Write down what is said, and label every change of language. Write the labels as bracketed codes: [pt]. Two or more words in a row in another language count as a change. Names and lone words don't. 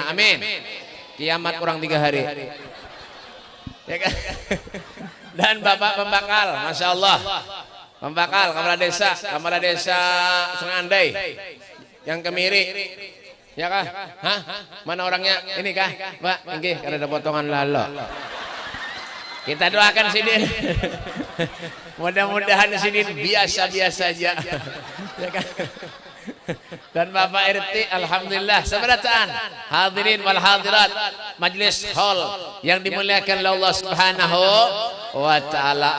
[bjn] Amin. Kiamat kurang 3 hari. Ya kan? Dan Bapak pembakal, [ar] ما شاء الله. [bjn] Pembakal Kepala Desa Sungandai yang Kemiri. Ya kah? Hah? Mana orangnya? Ini kah? Pak, nggih karena ada potongan lalo. Kita doakan sini. Mudah-mudahan sini biasa-biasa aja. Ya kan? Dan Bapak RT alhamdulillah seberataan [ar] الحاضرين والحاضرات [bjn] majlis hall yang dimuliakan oleh Allah [ar] سبحانه وتعالى.